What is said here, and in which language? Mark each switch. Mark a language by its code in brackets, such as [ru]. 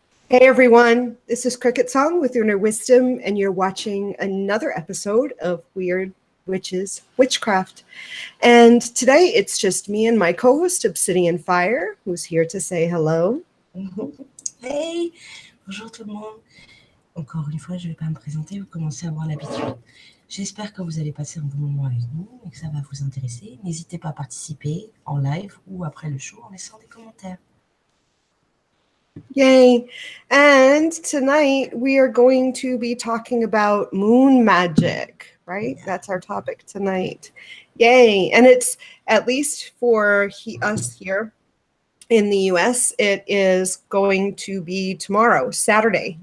[en] Hey everyone, this is CricketSong with Inner Wisdom, and you're watching another episode of Weird Witches Witchcraft. And today it's just me and my co-host Obsidian Fire, who's here to say hello. [fr] Hey, bonjour tout le monde. Encore une fois, je ne vais pas me présenter, vous commencez à avoir l'habitude. J'espère que vous allez passer un bon moment avec nous et que ça va vous intéresser. N'hésitez pas à participer en live ou après le show en laissant des commentaires. Yay. [en] And tonight we are going to be talking about moon magic, right? Yeah. That's our topic tonight. Yay. And it's, at least for us here in the US, it is going to be tomorrow, Saturday.